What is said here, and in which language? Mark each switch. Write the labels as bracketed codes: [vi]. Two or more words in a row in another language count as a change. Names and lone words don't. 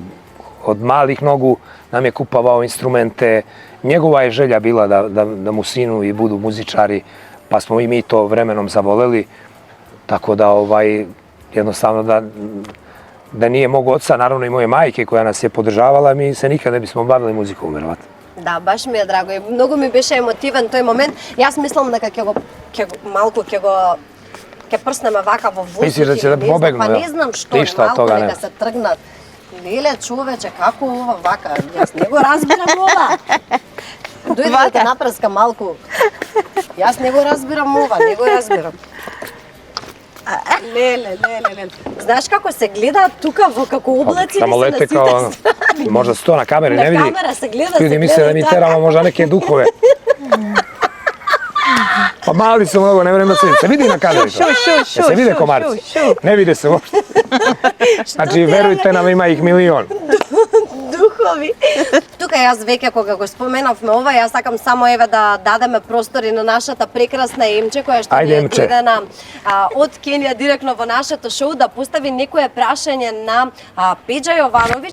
[sr] Od malih nogu nam je kupovao instrumente. Njegova je želja bila da mu sinu i budu muzičari, pa smo i mi to vremenom zavoleli. Tako da jednostavno da nije mog oca, naravno i moje majke koja nas je podržavala, mi se nikad ne bismo bavili muzikom, verovatno. [mk] Да, баш ми е драго и многу ми беше емотивен тој момент. Јас мислам дека ќе прснеме вака во воздух. Мислиш да ќе да побегну? Па не знам што, малку нека се тргнат. Леле, човече, како ова вака? Јас не го разбирам ова. Дојде да те напрска малку. Јас не го разбирам ова, не го разбирам. Леле. Знаеш како се гледа тука во како облаци [sr] Само лете kao, možda se to na kameri ne vidi. [mk] На камера се гледа. [sr] Ljudi misle da mi teramo možda neke duhove. Pa mali su mnogo, ne vrem da se vidi na kameru. Se vide komarci? Ne vide se uopšte. Znači, verujte nam, ima ih milion. [mk] Духови. Тука јас веќе кога го споменавме ова, јас сакам само еве да дадеме простори на нашата прекрасна Емче која што ни е дојдена од Кенија директно во нашето шоу да постави некое прашање на Пеџа Јовановиќ.